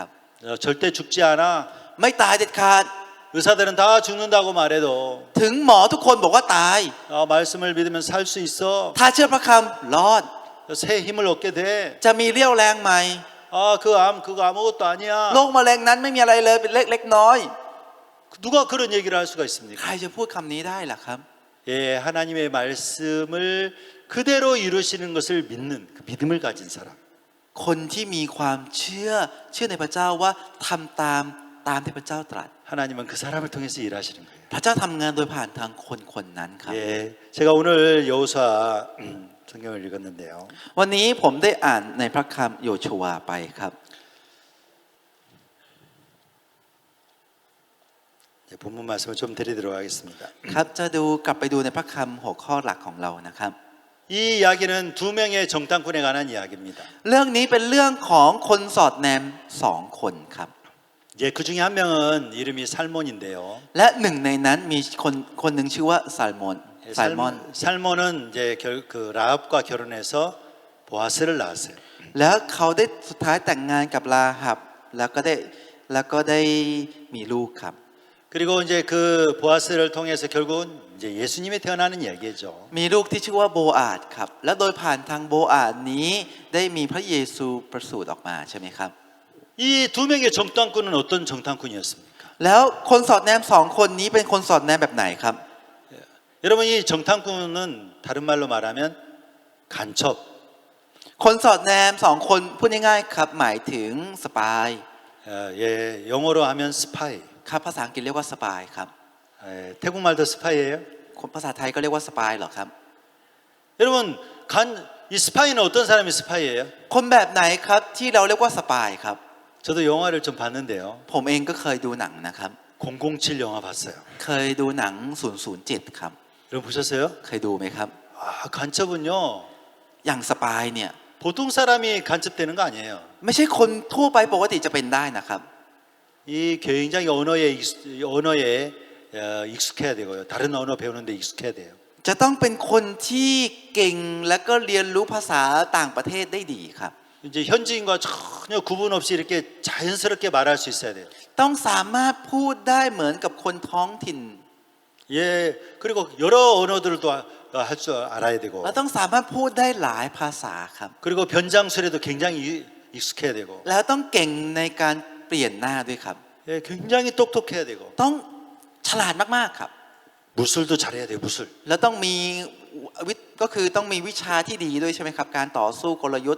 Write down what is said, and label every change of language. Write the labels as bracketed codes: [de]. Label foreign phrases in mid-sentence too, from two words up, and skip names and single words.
[ko] 절대 죽지 않아. [th] ไม่ตายเด็ดขาด [ko] 의사들은 다 죽는다고 말해도 [th] ถึงหมอทุกคนบอกว่าตาย [ko] 말씀을 믿으면 살 수 있어. [th] ถ้าเชื่อพระคำรอด [ko] 새 힘을 얻게 돼. [th] จะมีเรี่ยวแรงใหม่ [ko] 그 암 그거 아무것도 아니야. [th] โรคมะเร็งนั้นไม่มีอะไรเลยเป็นเล็กน้อย [ko] 누가 그런 얘기를 할 수가 [th] ใคร [ko] 있습니까? [th] จะพูดคำนี้ได้ล่ะครับ [ko] 예, 하나님의 말씀을 그대로 이루시는 것을 믿는 그 믿음을 가진 사람. [th] คนที่มีความเชื่อในพระเจ้าว่าทำตามที่พระเจ้าตรัส [ko] 하나님은 그 사람을 통해서 일하시는 거예요. [th] พระเจ้าทำงานโดยผ่านทางคนนั้นครับ [ko] 예, 제가 오늘 여호수아 성경을 읽었는데요. [th] วันนี้ผมได้อ่านในพระคัมภีร์โยชูวาไปครับ [ko] 본문 말씀을 좀 드리도록 하겠습니다. [th] ครับจะกลับไปดูในพระคัมภีร์หัวข้อหลักของเรานะครับ [ko] 이 이야기는 두 명의 정탐꾼에 관한 이야기입니다. [th] เรื่องนี้เป็นเรื่องของคนสอดแนมสองคนครับ [ko] 예, 그 중에 한 명은 이름이 살몬인데요. [th] และหนึ่งในนั้นมีคนหนึ่งชื่อว่าซาลมอน [ko] 살몬은 이제 그 라합과 결혼해서 보아스를 낳았어요. [th] แล้วเขาได้สุดท้ายแต่งงานกับลาหับแล้วก็ได้มีลูกครับ [ko] 그리고 이제 그 보아스를 통해서 결국은 이제 예수님이 태어나는 이야기죠. [th] มีลูกที่ชื่อว่าโบอาดครับและโดยผ่านทางโบอาดนี้ได้มีพระเยซูประสูติออกมาใช่ไหมครับ [ko] 이 두 명의 정탐꾼은 어떤 정탐꾼이었습니까? [th] แล้วคนสอดแนมสองคนนี้เป็นคนสอดแนมแบบไหนครับ [ko] 여러분 이 정탐꾼은 다른 말로 말하면 간첩. [th] คนสอดแนมสองคนพูดง่ายๆครับหมายถึงสปาย [ko] 예, 영어로 하면 스파이. [th] ครับภาษาอังกฤษเรียกว่าสปายครับ [ko] 예, 태국 말도 스파이예요. [th] ภาษาไทยก็เรียกว่าสปายเหรอครับ [ko] 여러분 이 스파이는 어떤 사람이 스파이예요? [th] คนแบบไหนครับที่เราเรียกว่าสปายครับ [ko] 저도 영화를 좀 봤는데요. [th] ผมเองก็เคยดูหนังนะครับ [ko] 007 영화 봤어요. [th] เคยดูหนัง007ครับ [ko] 여러분 보셨어요? [th] เคยดูไหมครับ [ko] 간첩은요 [th] อย่างสปายเนี่ย [ko] 보통 사람이 간첩되는 거 아니에요. [th] ไม่ใช่คนทั่วไปปกติจะเป็นได้นะครับ [ko] 이 굉장히 언어에 익숙해야 되고요. 다른 언어 배우는데 익숙해야 돼요. [th] จะต้องเป็นคนที่เก่งและก็เรียนรู้ภาษาต่างประเทศได้ดีครับ [ko] 이제 현지인과 전혀 구분 없이 이렇게 자연스럽게 말할 수 있어야 돼요. [th] ต้องสามารถพูดได้เหมือนกับคนท้องถิ่น [ko] 예, 그리고 여러 언어들도 할 줄 알아야 되고. [th] และต้องสามารถพูดได้หลายภาษาครับ [ko] 그리고 변장술에도 굉장히 익숙해야 되고. [th] แล้วต้องเก่งในการเปลี่ยนหน้าด้วยครับ [ko] 예, 굉장히 똑똑해야 되고. [th] ต้องฉลาดมากๆครับ [ko] 무술도 잘해야 돼요. 무술. [th] แล้วต้องมีก็คือต้องมีวิชาที่ดีด้วยใช่ไหมครับการต่อสู้กลยุทธ์